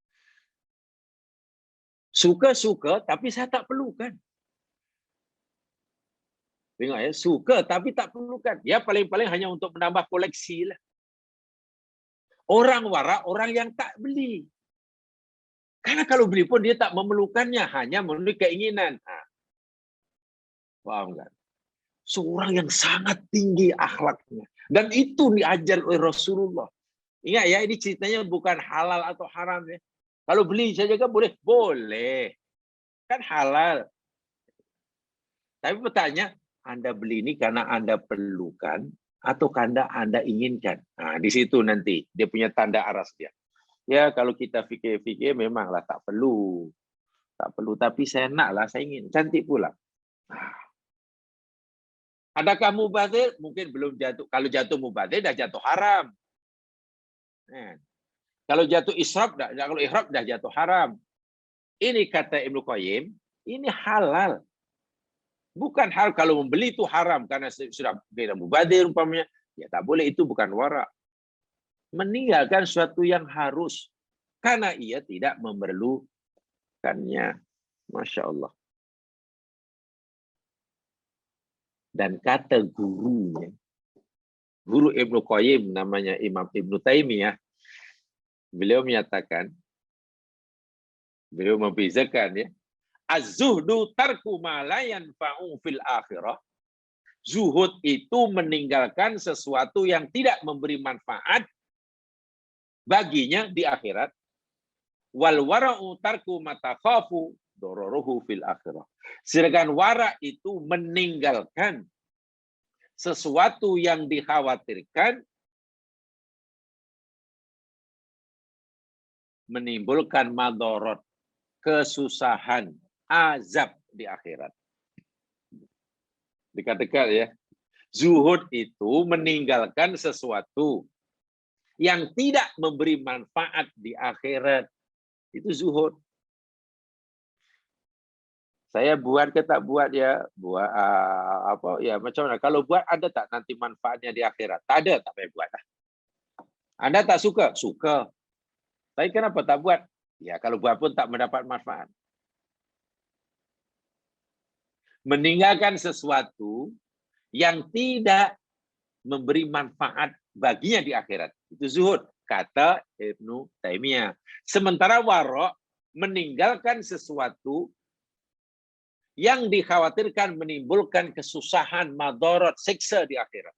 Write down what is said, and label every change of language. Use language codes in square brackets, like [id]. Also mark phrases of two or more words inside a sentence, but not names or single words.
[ms] Suka-suka tapi saya tak perlukan. Tengok ya, suka tapi tak perlukan. Ya paling-paling hanya untuk menambah koleksi lah. Orang warak, orang yang tak beli. Karena kalau beli pun dia tak memerlukannya, hanya memenuhi keinginan. Paham kan? Seorang yang sangat tinggi akhlaknya. Dan itu diajar oleh Rasulullah. Ingat ya, ini ceritanya bukan halal atau haram ya. Kalau beli saja kan boleh? Boleh. Kan halal. Tapi bertanya, Anda beli ini karena Anda perlukan atau karena Anda inginkan? Nah, di situ nanti dia punya tanda aras dia. Ya, kalau kita fikir-fikir memanglah tak perlu. Tak perlu, tapi saya naklah, saya ingin. Cantik pula. Adakah mubazir? Mungkin belum jatuh. Kalau jatuh mubazir, dah jatuh haram. Kalau jatuh israf, kalau israf dah jatuh haram. Ini kata Ibnu Qayyim, ini halal. Bukan hal kalau membeli itu haram karena sudah beda mubazir umpamanya. Ya tak boleh, itu bukan wara. Meninggalkan sesuatu yang harus karena ia tidak memerlukannya. [ar] ما شاء الله. [ms] Dan kata gurunya, guru Ibnu Qayyim namanya Imam Ibnu Taimiyah, beliau menyatakan, beliau membezakan ya, [ar] الزهد ترك ما لا ينفع في الآخرة. [ms] Zuhud itu meninggalkan sesuatu yang tidak memberi manfaat baginya di akhirat. [ar] والورع ترك ما تخاف ضرره في الآخرة. [ms] Sedangkan wara itu meninggalkan sesuatu yang dikhawatirkan menimbulkan madorot, kesusahan, azab di akhirat. Dekat-dekat ya. Zuhud itu meninggalkan sesuatu yang tidak memberi manfaat di akhirat. Itu zuhud. Saya buat ke tak buat ya, buat apa ya macam mana? Kalau buat ada tak nanti manfaatnya di akhirat? Tak ada, tak payah buat lah. Anda tak suka? Suka. Tapi kenapa tak buat? Ya kalau buat pun tak mendapat manfaat. Meninggalkan sesuatu yang tidak memberi manfaat baginya di akhirat. Itu zuhud, kata Ibnu Taimiyah. Sementara wara' meninggalkan sesuatu yang dikhawatirkan menimbulkan kesusahan, madorot, siksa di akhirat.